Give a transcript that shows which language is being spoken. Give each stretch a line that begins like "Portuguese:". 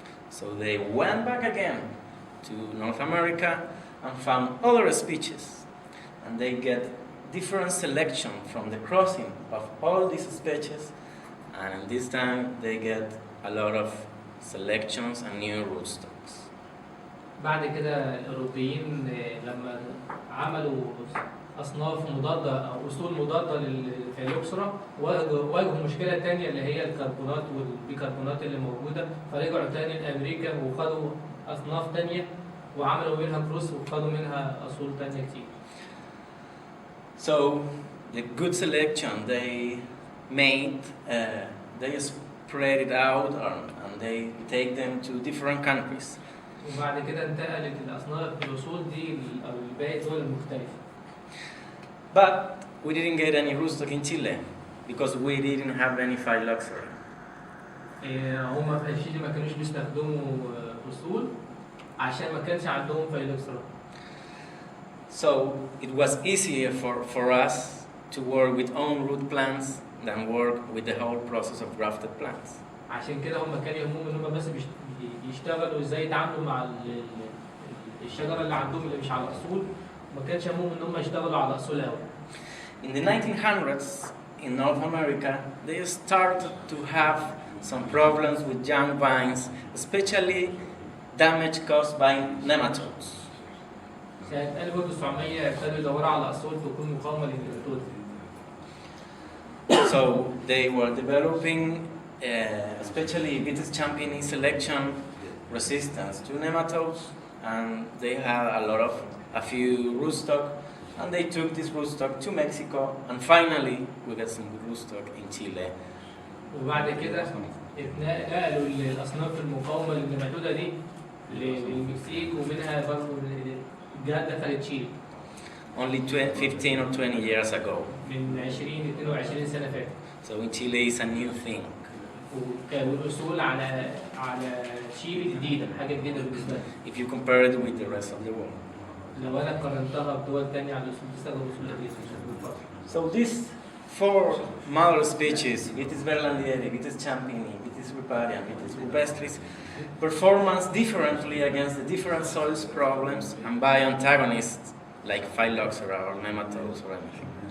English: So they went back again to North America and found other species, and they get different selection from the crossing of all these species, and this time they get a lot of selections and new rootstocks.
Arabic: بعد كده الأوروبيين لما عملوا أصناف مضادة أو أصول مضادة للفيلوكسرا واجهوا مشكلة تانية اللي هي الكربونات والبيكربونات اللي موجودة، فرجعوا تاني لأمريكا وخدوا أصناف تانية وعملوا منها كروس وخدوا منها أصول تانية كتير.
English: So the good selection they made, they spread it out and they take them to different countries.
Arabic: وبعد كده انتقلت الأصناف الأصول دي أو الباقي دول المختلفة.
English: But we didn't get any rootstock in Chile because we didn't have any phylloxera.
Arabic: هم في تشيلي ما كانوش بيستخدموا أصول عشان ما كانش عندهم فيلوكسرا.
English: So it was easier for us to work with own root plants than work with the whole process of grafted plants.
Arabic: عشان كده هم كان يهمهم ان هم بس يشتغلوا ازاي يتعاملوا مع الشجره اللي عندهم اللي مش على اصول، ما كانش يهمهم ان هم يشتغلوا على اصول قوي.
English: In the 1900s in North America, they started to have some problems with young vines, especially damage caused by nematodes.
Arabic: سنة 1900 ابتدوا يدوروا على اصول تكون مقاومة للنيماتود.
English: So they were developing especially Vitis champigny selection resistance to nematodes, and they had a few rootstock, and they took this rootstock to Mexico, and finally we got some good rootstock in Chile.
Arabic: وبعد كده نقلوا الاصناف المقاومة للنيماتودة دي للمكسيك ومنها برضه دخلت تشيلي.
English: Only 15 or 20 years ago.
Arabic: من 22 سنة فاتت.
English: So in Chile it's a new thing.
Arabic: والأصول على تشيلي جديدة، حاجة جديدة بالنسبة لنا.
English: If you compare it with the rest of the world.
Arabic: لو أنا قارنتها بدول تانية على الأصول بتستخدم أصول جديدة.
English: So these four mother species, Vitis berlandieri, Vitis champigny, Vitis riparian, Vitis rupestris, performance differently against the different soils problems and by antagonists like phylloxera or nematodes or anything.